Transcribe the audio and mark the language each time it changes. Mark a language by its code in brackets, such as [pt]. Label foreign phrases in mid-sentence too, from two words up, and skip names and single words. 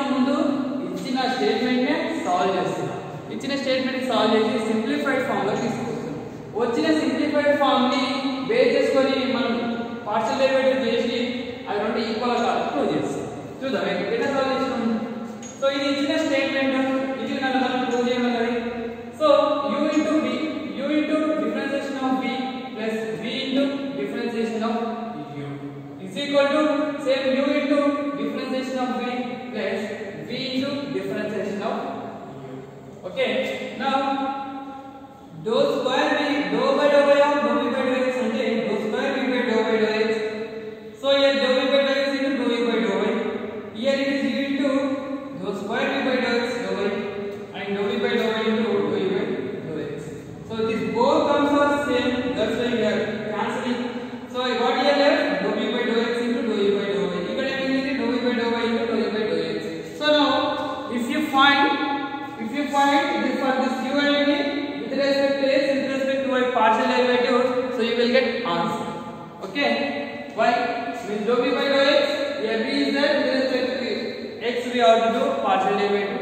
[te] ముందు ఇచ్చిన స్టేట్మెంట్ నే సాల్వ్ చేస్తున్నాం. ఇచ్చిన స్టేట్మెంట్ ని సాల్వ్ చేసి [en] simplified form [te] లో తీసుకొస్తాం. వచ్చిన [en] simplified form [te] ని బేస్ చేసుకొని మనం [en] partial derivative [te] చేసి అవి రెండు ఈక్వల్ గా ప్రూవ్ చేస్తాం. చూద్దాం ఎట్లా సాల్వ్ చేస్తాం. సో ఇది ఇచ్చిన స్టేట్మెంట్ ఇది మనం ప్రూవ్ చేయమన్నది. [en] సో u into v, u into differentiation of v plus v into differentiation of u is equal to same u into differentiation of v plus v into differentiation of u. Okay, now dou square v dou by dou y of dou v by dou x అంటే dou square v by dou by dou x. So here dou v by dou x into dou v by dou y. Here it is u into dou square v by dou x dou y and dou v by dou y into dou v by dou x. So these both terms are same. That's why we are cancelling. So what here left? Dou v by dou x into dou v by dou y. [te] ఇక్కడ ఏమైంది? [en] dou v by dou y into dou v by dou x. So now if you find this for this u and v with respect to x with respect to y partial derivative, so you will get answer. Okay, why? With dou v by dou x, here v is there with respect to x we have to do partial derivative.